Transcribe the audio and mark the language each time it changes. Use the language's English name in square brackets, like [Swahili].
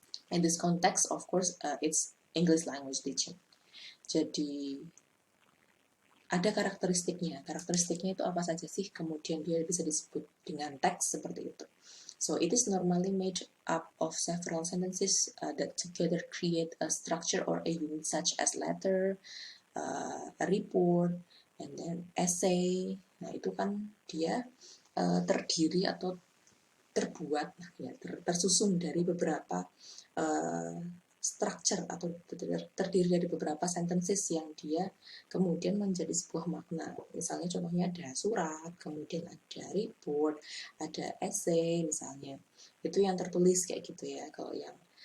[English] In this context, of course, it's English language teaching. [Indonesian] Jadi ada karakteristiknya itu apa saja sih, kemudian dia bisa disebut dengan teks seperti itu. [English] So it is normally made up of several sentences that together create a structure or a unit, such as letter, a report, and then essay. [Indonesian] Nah, itu kan dia terdiri atau terbuat ya, tersusun dari beberapa structure atau terdiri dari beberapa sentences yang dia kemudian menjadi sebuah makna. Misalnya contohnya ada surat, kemudian ada report, ada essay misalnya. Itu yang tertulis kayak gitu ya. Kalau yang